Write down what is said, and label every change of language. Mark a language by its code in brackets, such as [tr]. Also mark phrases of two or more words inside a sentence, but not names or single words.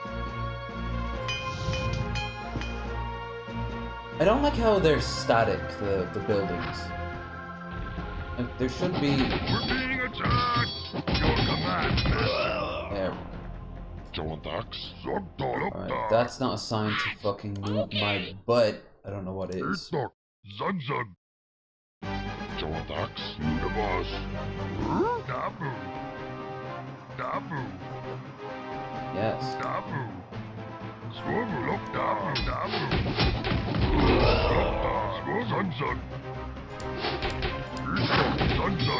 [en] I don't like how they're static, the buildings. Like, there should be... We're being attacked. Your command, master. There. Zug dog. Alright, that's not a sign to fucking move my butt. I don't know what is. Zug zug. Jodax. Universe. Dabu. Dabu. Yes. Dabu. Swivel up, dabu, dabu. Zug zug. Zug zug.